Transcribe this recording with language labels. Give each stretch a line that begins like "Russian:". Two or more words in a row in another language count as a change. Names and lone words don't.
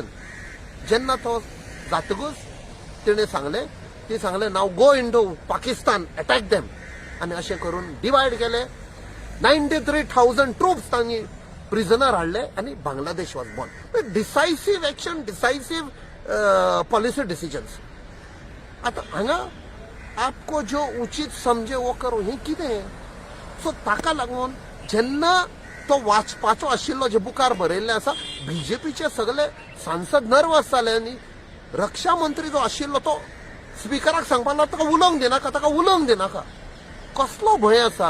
Konkani: जेन्ना तो जातकूच तिणें सांगलें
English: now go into Pakistan attack them
Konkani: आनी अशें करून डिवायड केले. 93,000 ट्रुप्स तांणी प्रिझनर हाडले आनी
English: Bangladesh was born. decisive action decisive policy decisions.
Konkani: आतां हांगा
Hindi: आपको जो उचित समझे वो करो
Konkani: हें कितें. सो ताका लागून जेन्ना तो वाचपाचो आशिल्लो जे बुकार बरयल्लें आसा बीजेपीचे सगळे सांसद नर्वस जाले आनी रक्षा मंत्री जो आशिल्लो तो स्पिकराक सांगपाक लागलो ताका उलोवंक दिनाका. कसलो भंय आसा.